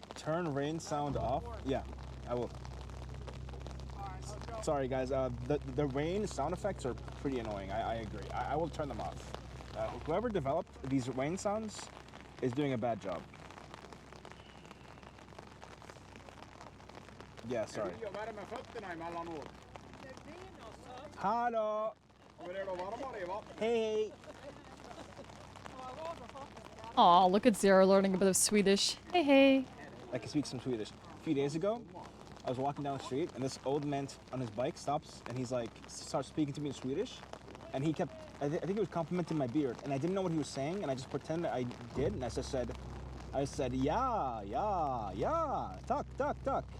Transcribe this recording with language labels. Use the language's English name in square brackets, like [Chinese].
[English] Turn rain sound off. Yeah, I will. Alright, let's go. Sorry guys, the rain sound effects are pretty annoying. I agree. I will turn them off. Whoever developed these rain sounds is doing a bad job. Yeah, sorry. [Swedish] Jag värmer med fötterna emellanåt. Hallå! Men är det varmare i vattnet? [English] Hey! Aw, look at Zero learning a bit of Swedish. Hey, hey. I can speak some Swedish. A few days ago, I was walking down the street and this old man on his bike stops and he's like, starts speaking to me in Swedish. And he kept, I think he was complimenting my beard and I didn't know what he was saying and I just pretended I did and I said, yeah, tuck.